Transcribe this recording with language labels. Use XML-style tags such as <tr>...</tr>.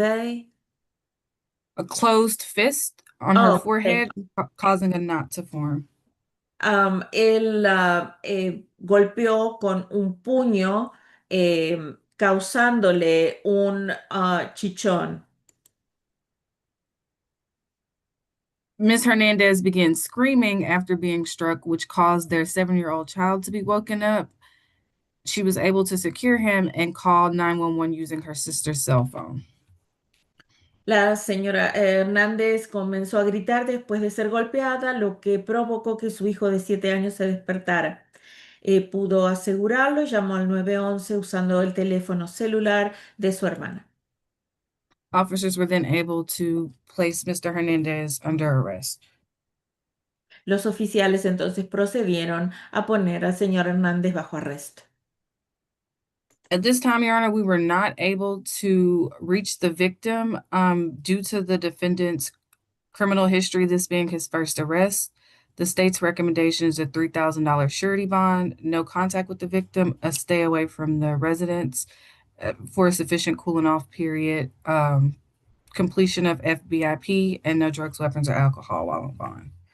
<en>a closed fist on her forehead, causing a knot to form.</en> <es>Él golpeó con un puño, causándole un chichón.</es> <en>Ms. Hernandez began screaming after being struck, which caused their 7-year-old child to be woken up. She was able to secure him and call 911 using her sister's cell phone.</en> <es>La señora Hernández comenzó a gritar después de ser golpeada, lo que provocó que su hijo de 7 años se despertara. pudo asegurarlo y llamó al 911 usando el teléfono celular de su hermana.</es> <en>Officers were then able to place Mr. Hernandez under arrest.</en> <es>Los oficiales entonces procedieron a poner al señor Hernández bajo arresto.</es> <en>At this time, Your Honor, we were not able to reach the victim due to the defendant's criminal history, this being his first arrest. The state's recommendation is a $3,000 surety bond, no contact with the victim, a stay away from the residence for a sufficient cooling off period, completion of FBIP, and no drugs, weapons, or alcohol while on bond.</en>